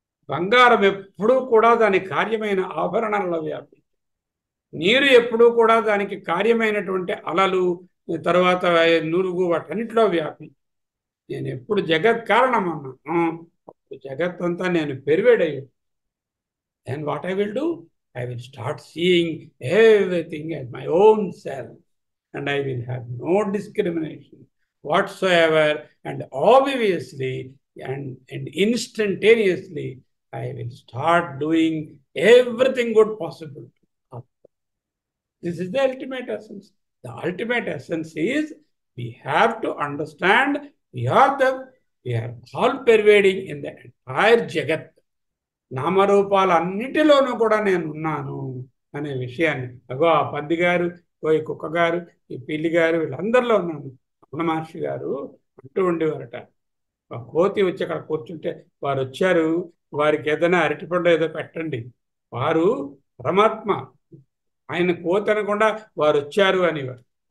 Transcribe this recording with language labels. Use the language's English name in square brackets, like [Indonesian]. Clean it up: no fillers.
[Telugu] బంగారం ఎప్పుడూ కూడా దాని కార్యమైన ఆభరణాలలో వ్యాపించు. నీరు ఎప్పుడూ కూడా దానికి కార్యమైనటువంటి అలలు, తర్వాత నురుగు, వాటన్నిటిలో వ్యాపించు. నేను ఎప్పుడు జగత్ కారణం అన్నాను, అప్పుడు జగత్ అంతా నేను పెరివేడయ్యు. [English] Then what I will do? I will start seeing everything as my own self, and I will have no discrimination whatsoever, and obviously and instantaneously I will start doing everything good possible. This is the ultimate essence. The ultimate essence is we have to understand we are all pervading in the entire Jagat. [Telugu] నామరూపాలన్నిటిలోనూ కూడా నేను ఉన్నాను అనే విషయాన్ని అగో ఆ పంది గారు, ఈ కుక్క గారు, ఈ పిల్లి గారు, వీళ్ళందరిలో ఉన్నాను. రమణ మహర్షి గారు అంటూ ఉండేవారట, ఆ కోతి వచ్చి అక్కడ కూర్చుంటే వారు వచ్చారు, వారికి ఏదైనా అరటిపండు ఏదో పెట్టండి, వారు పరమాత్మ, ఆయన కోతి అనకుండా వారు వచ్చారు అనేవారు.